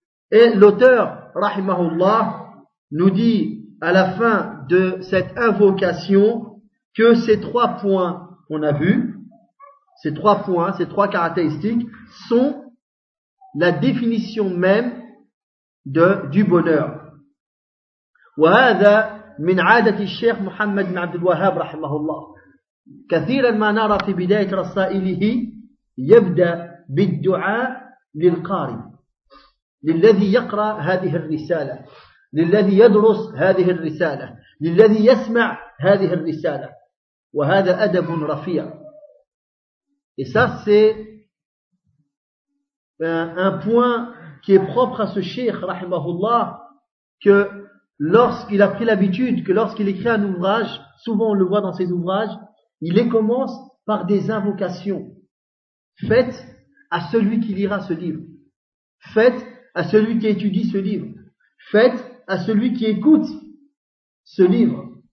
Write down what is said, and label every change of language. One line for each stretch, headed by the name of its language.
French: Et l'auteur, rahimahullah, nous dit à la fin de cette invocation que ces trois points qu'on a vus, ces trois points, ces trois caractéristiques sont la définition même de, du bonheur.
Arabic: وهذا من عادة الشيخ محمد بن عبد الوهاب رحمه الله. كثيرا ما نرى في بداية رسائله يبدأ بالدعاء للقارئ للذي يقرأ هذه الرسالة للذي يدرس هذه الرسالة للذي يسمع هذه الرسالة وهذا أدب رفيع.
French: Et ça, c'est un point qui est propre à ce cheikh, rahimahullah, que lorsqu'il a pris l'habitude, que lorsqu'il écrit un ouvrage, souvent on le voit dans ses ouvrages, il les commence par des invocations faites à celui qui lira ce livre, faites à celui qui étudie ce livre, faites à celui qui écoute ce livre.